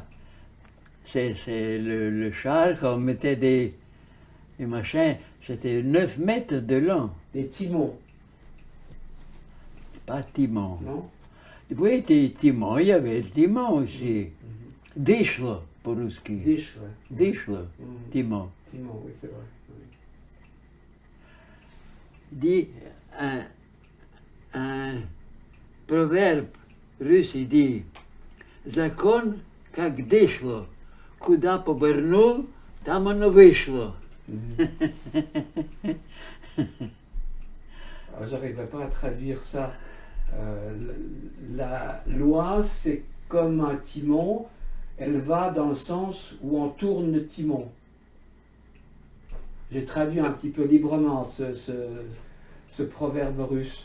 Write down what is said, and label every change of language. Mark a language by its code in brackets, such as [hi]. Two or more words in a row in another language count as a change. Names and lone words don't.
[fr] C'est le char qu'on mettait des machins, c'était 9 mètres de long, Des timons, pas timon. non? Oui, des timons, il y avait le timon aussi. [ru] Dishlo, по-русски. [fr] Dish, ouais. [ru] Dishlo, Mhm. [fr] timon. Timon, oui, c'est vrai. Oui. Dit un proverbe russe, il dit [ru] Закон как дышло, куда повернул, там оно вышло. [fr] Alors, j'arriverai pas à traduire ça. La loi, c'est comme un timon, elle va dans le sens où on tourne le timon. J'ai traduit un petit peu librement ce proverbe russe.